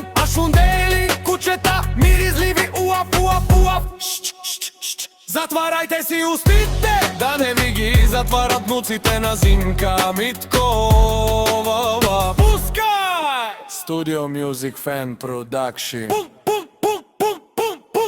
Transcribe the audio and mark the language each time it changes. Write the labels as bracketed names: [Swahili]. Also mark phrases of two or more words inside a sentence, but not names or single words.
[Bulgarian] А шундели, кучета, миризливи, уав, уав, уав. [Macedonian] Затварајте си устите, да не ми ги затварат внуците на Зинка Миткова. Пускај! [Bulgarian] Studio Music Fan Production. Пум, пум, пум, пум, пум, пум.